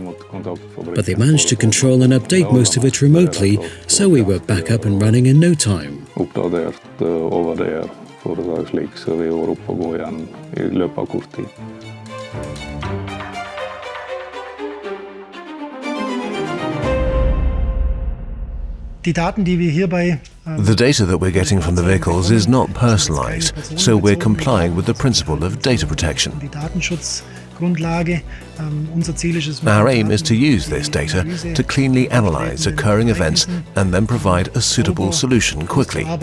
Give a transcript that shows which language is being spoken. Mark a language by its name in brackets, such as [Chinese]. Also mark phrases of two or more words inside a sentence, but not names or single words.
[English] But they managed to control and update most of it remotely, so we were back up and running in no time. [Norwegian] hvor det var slik, så vi var oppe og gå igjen I løpet av kort tid. [English] The data that we're getting from the vehicles is not personalized, so we're complying with the principle of data protection. Our aim is to use this data to cleanly analyze occurring events and then provide a suitable solution quickly.